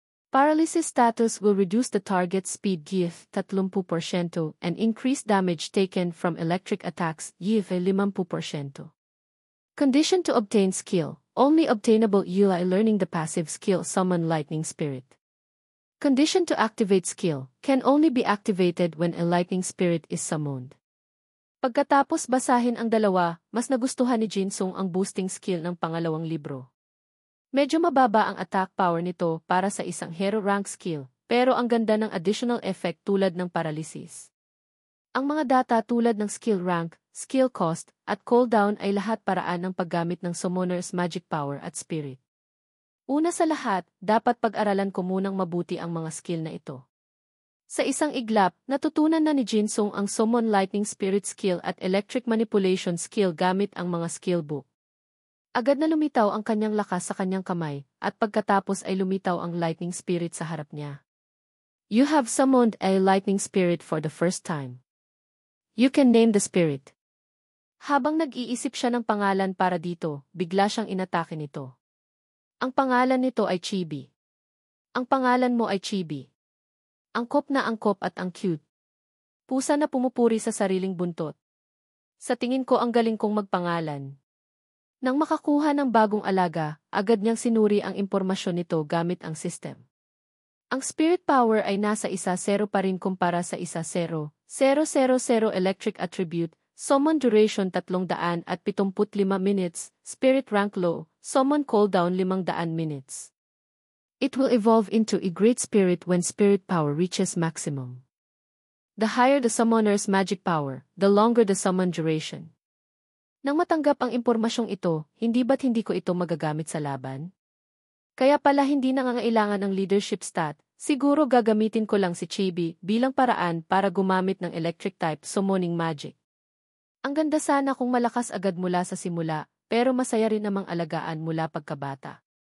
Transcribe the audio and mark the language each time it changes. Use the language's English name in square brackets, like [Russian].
[English] Paralysis status will reduce the target's speed give 30% and increase damage taken from electric attacks give 50%. Condition to obtain skill, only obtainable by learning the passive skill Summon Lightning Spirit. Condition to activate skill, can only be activated when a lightning spirit is summoned. [Filipino] Pagkatapos basahin ang dalawa, mas nagustuhan ni Jinsung ang boosting skill ng pangalawang libro. Medyo mababa ang attack power nito para sa isang hero rank skill, pero ang ganda ng additional effect tulad ng paralysis. Ang mga data tulad ng skill rank, skill cost, at cooldown ay lahat paraan ng paggamit ng summoner's magic power at spirit. Una sa lahat, dapat pag-aralan ko munang mabuti ang mga skill na ito. Sa isang iglap, natutunan na ni Jinsung ang Summon Lightning Spirit skill at Electric Manipulation skill gamit ang mga skill book. Agad na lumitaw ang kanyang lakas sa kanyang kamay, at pagkatapos ay lumitaw ang Lightning Spirit sa harap niya. [English] You have summoned a Lightning Spirit for the first time. You can name the spirit. [Filipino] Habang nag-iisip siya ng pangalan para dito, bigla siyang inatake nito. Ang pangalan nito ay Chibi. Ang pangalan mo ay Chibi. Angkop na angkop at ang cute. Pusa na pumupuri sa sariling buntot. Sa tingin ko ang galing kong magpangalan. Nang makakuha ng bagong alaga, agad niyang sinuri ang impormasyon nito gamit ang system. Ang spirit power ay nasa 1-0 pa rin kumpara sa 1-0, 000 [English] electric attribute, summon duration 375 minutes, spirit rank low, summon cooldown 500 minutes. It will evolve into a great spirit when spirit power reaches maximum. The higher the summoner's magic power, the longer the summon duration. [Filipino] Nang matanggap ang impormasyong ito, hindi ba't hindi ko ito magagamit sa laban? Kaya pala hindi nangangailangan ng leadership stat, siguro gagamitin ko lang si Chibi bilang paraan para gumamit ng electric type summoning magic. Ang ganda sana kung malakas agad mula sa simula, pero masaya rin namang alagaan mula pagkabata.